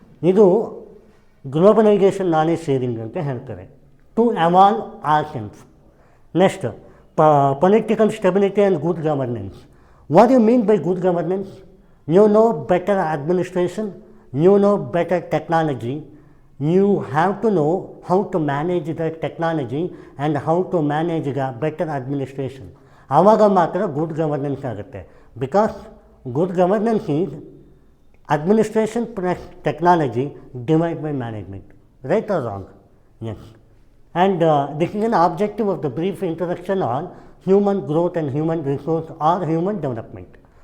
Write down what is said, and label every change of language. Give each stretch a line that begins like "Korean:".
Kannada: ಇದು
English: globalisation knowledge sharing
Kannada: ಅಂತ ಹೇಳ್ತಾರೆ.
English: To evolve our sense. Next, political stability and good governance. What you mean by good governance? You know better administration, you know better technology. You have to know how to manage the technology and how to manage the better administration.
Kannada: ಆವಾಗ ಮಾತ್ರ good governance ಆಗುತ್ತೆ.
English: Because good governance is administration plus technology divide by management. Right or wrong? Yes. And this is an objective of the brief introduction on human growth and human resource or human development.